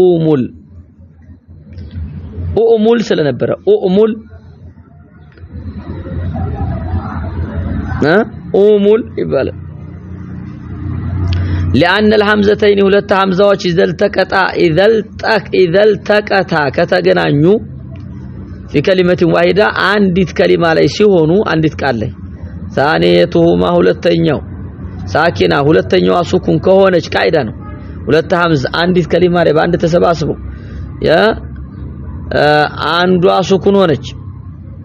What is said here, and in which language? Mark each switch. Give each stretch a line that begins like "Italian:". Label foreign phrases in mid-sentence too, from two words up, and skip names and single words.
Amharic: ኡሙል ስለነበረ ኡሙል ኡሙል ይባላል
Arabic: لأن الهمزتين
Amharic: ሁለት ሐምዛዎች إذا التقتا ከተገናኙ
Arabic: في كلمة واحدة
Amharic: አንዲት ከሊማ ላይ ሲሆኑ አንዲት ቃል ላይ ثانيتهما ሁለተኛው ሳኪና ሁለተኛዋ ሱኩን ከሆነች ቃይዳ ነው ሁለት ሐምዝ አንዲት ከሊማ ላይ በአንድ ተሰባስበው ያ አንዷ ሱኩን ሆነች